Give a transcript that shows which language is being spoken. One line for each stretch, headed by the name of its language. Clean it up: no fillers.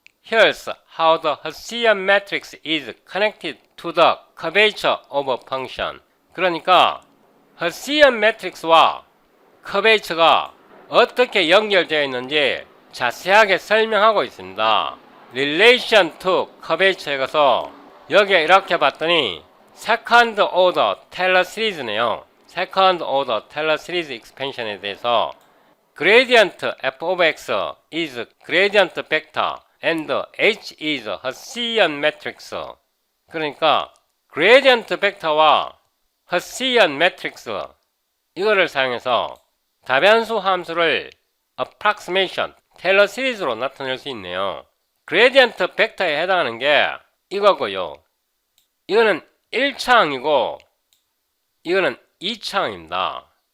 English: Here's how the Hessian matrix is connected to the curvature of a function.
Korean: 그러니까 Hessian matrix와 curvature가 어떻게 연결되어 있는지 자세하게 설명하고 있습니다.
English: Relation to curvature에
Korean: 가서 여기에 이렇게 봤더니
English: Second order Taylor series네요. Second order Taylor series expansion
Korean: 에 대해서
English: Gradient f of x is gradient vector and H is Hessian matrix.
Korean: 그러니까 gradient vector와 Hessian matrix 이거를 사용해서 다변수 함수를 approximation, 테일러 시리즈로 나타낼 수 있네요. gradient vector에 해당하는 게 이거고요. 이거는 1차항이고 이거는 2차항입니다.